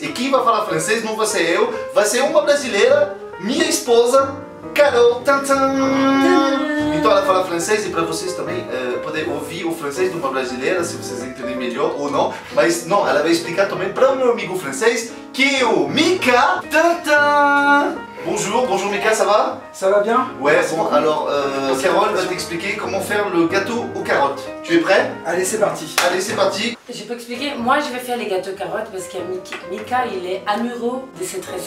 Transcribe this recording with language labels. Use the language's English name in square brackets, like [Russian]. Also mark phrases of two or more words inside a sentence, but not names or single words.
[Portuguese] E quem vai falar francês não vai ser eu, vai ser uma brasileira, minha esposa, Carol. Então ela fala francês e para vocês também poder ouvir o francês de uma brasileira, se vocês entenderem melhor ou não. Mas não, ela vai explicar também para o meu amigo francês, que é o Mika. [French] Bonjour, bonjour Mika, ça va? Ça va bien? Ouais, bon, alors Carole va t'expliquer comment faire le gâteau aux carottes. Tu es prêt? Allez, c'est parti. Allez, c'est parti. Je peux expliquer, moi je vais faire les gâteaux carottes parce que Mika il est amoureux de cette recette.